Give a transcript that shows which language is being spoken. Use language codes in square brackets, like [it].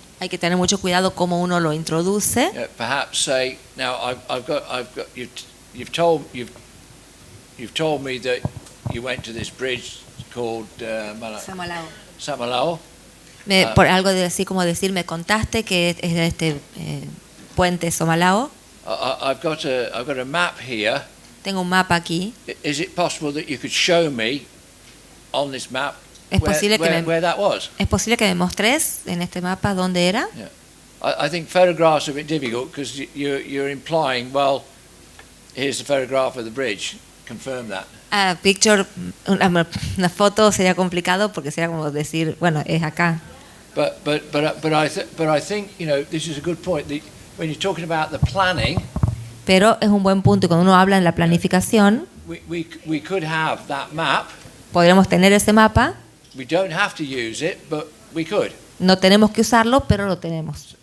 [es] Hay que tener mucho cuidado cómo uno lo introduce. [en] Perhaps say, now I've got you've told me that you went to this bridge called Samalao. Por algo de así como decir, me contaste que es este puente Somalao. I've got a map here. Tengo un mapa aquí. Is it possible that you could show me on this map [es] Es posible que [en] where that was. [es] ¿Es posible que me mostres en este mapa dónde era? [en] Yeah. I think photographs are a bit difficult because you're implying, well, here's the photograph of the bridge. Confirm that. [es] Picture, una foto sería complicado porque sería como decir, bueno, es acá. [en] But I think, you know, this is a good point. When you're talking about the planning, [es] Pero es un buen punto y cuando uno habla en la planificación, [en] we could have that map. [es] podríamos tener ese mapa, [en] We don't have to use it, but we could. [es] no tenemos que usarlo, pero lo tenemos.